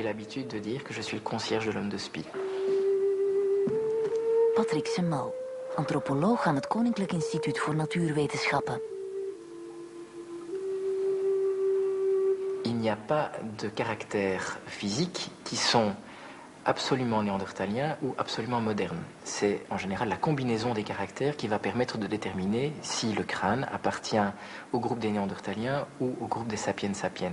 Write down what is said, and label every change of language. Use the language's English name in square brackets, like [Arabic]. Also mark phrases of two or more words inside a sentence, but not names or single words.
[French] l'habitude de dire que je suis le concierge de l'homme de Spie. [Dutch] Patrick Semal, antropoloog aan het Koninklijk Instituut voor Natuurwetenschappen. [French] Il n'y a pas de caractères physiques qui sont absolument néandertaliens ou absolument modernes. C'est en général la combinaison des caractères qui va permettre de déterminer si le crâne appartient au groupe des néandertaliens ou au groupe des sapiens sapiens.